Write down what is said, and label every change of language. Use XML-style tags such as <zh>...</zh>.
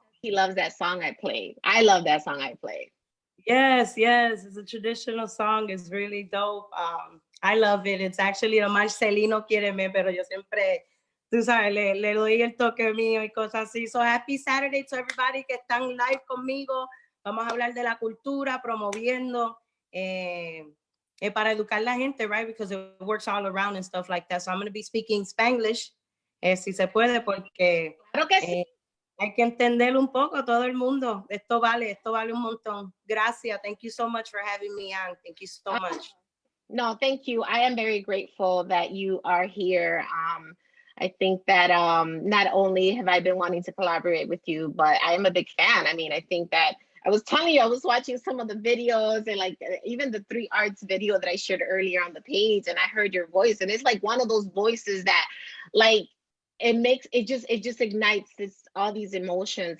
<en>He loves that song I played. I love that song I played. Yes. It's a traditional song. It's really dope. I love it. It's actually a</en> <es>Marcelino Quiereme, pero yo siempre, tú sabes, le doy el toque mío y cosas así.</es> <en>So happy Saturday to everybody</en> <es>que están live conmigo. Vamos a hablar de la cultura, promoviendo para educar la gente, right?</es> <en>Because it works all around and stuff like that. So I'm going to be speaking Spanglish,</en> <es>si se puede, porque claro que sí. Hay que entenderlo un poco, todo el mundo. Esto vale un montón. Gracias.</es> <en>Thank you so much for having me on. Thank you so much. No, thank you. I am very grateful that you are here. I think that not only have I been wanting to collaborate with you, but I am a big fan. I mean, I think that I was telling you, I was watching some of the videos and like even the 3 Arts video that I shared earlier on the page, and I heard your voice, and it's like one of those voices that like it just ignites this all these emotions.</en>